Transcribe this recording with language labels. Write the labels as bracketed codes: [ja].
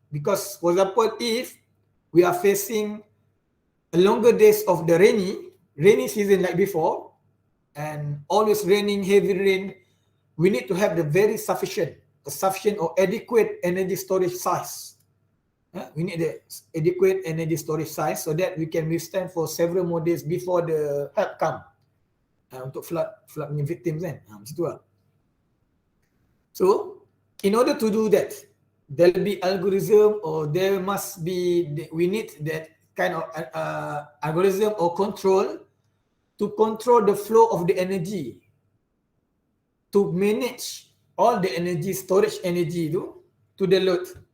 [en] Because, for example, if we are facing a longer days of the rainy season like before, and always raining, heavy rain, we need to have the very sufficient or adequate energy storage size. We need the adequate energy storage size so that we can withstand for several more days before the help come. [ms] Untuk flood punya victims kan. Macam tu lah. [en] So, in order to do that, there will be algorithm or there must be, we need that kind of algorithm or control to control the flow of the energy, to manage all the energy, storage energy to the load.